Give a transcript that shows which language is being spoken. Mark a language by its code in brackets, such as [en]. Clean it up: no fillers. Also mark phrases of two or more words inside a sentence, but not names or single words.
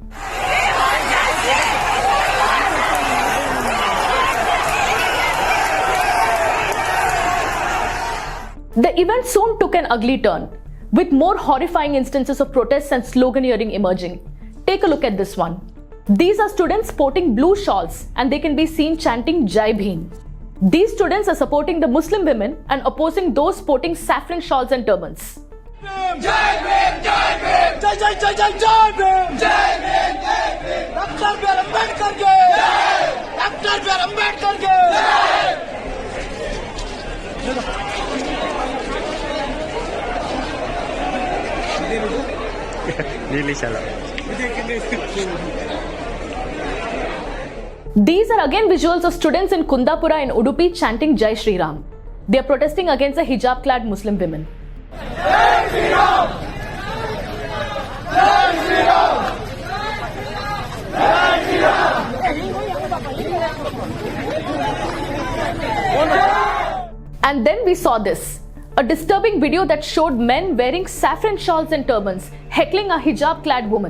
[en] The event soon took an ugly turn, with more horrifying instances of protests and sloganeering emerging. Take a look at this one. These are students sporting blue shawls and they can be seen chanting [hi] जय भीम. [en] These students are supporting the Muslim women and opposing those sporting saffron shawls and turbans. [hi] जय भीम, जय भीम, जय जय जय जय जय भीम, जय भीम, जय भीम, Dr. बी. आर. आंबेडकर के, डॉ. बी. आर. आंबेडकर के. [en] These are again visuals of students in Kundapura in Udupi chanting [hi] जय श्री राम. [en] They are protesting against the hijab-clad Muslim women. [hi] जय श्री राम! जय श्री राम! जय श्री राम! [en] And then we saw this. A disturbing video that showed men wearing saffron shawls and turbans heckling a hijab-clad woman.